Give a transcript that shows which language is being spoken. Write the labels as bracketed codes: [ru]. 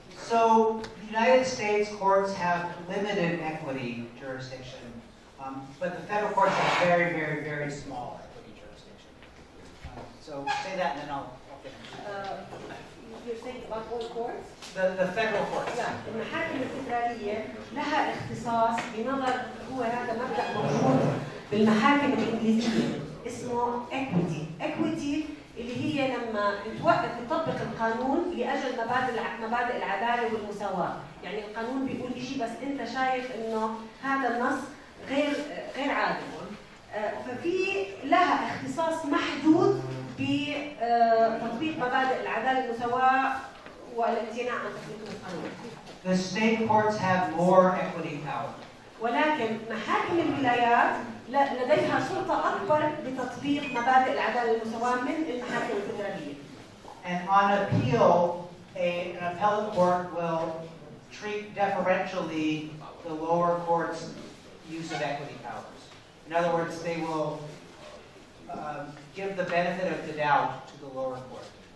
[en] So the United States courts have limited equity jurisdiction, but the federal courts have very, very, very small equity jurisdiction. So say that and then I'll finish. You're saying about all courts? The federal courts. [ar] لا، المحاكم الفدرالية لها اختصاص بنظر، هو هذا مبدأ موجود بالمحاكم الإنجليزية اسمه equity اللي هي لما توقف تطبق القانون لأجل مبادئ العدالة والمساواة. يعني القانون بيقول شيء بس أنت شايف إنه هذا النص غير عادل، ففي لها اختصاص محدود بتطبيق مبادئ العدالة والمساواة والامتناع عن تطبيق القانون. [en] The state courts have more equity power. [ar] ولكن محاكم الولايات لديها سلطة أكبر بتطبيق مبادئ العدالة والمساواة من المحاكم الفدرالية. [en] And on appeal, an appellate court will treat deferentially the lower court's use of equity powers. In other words, they will give the benefit of the doubt to the lower court.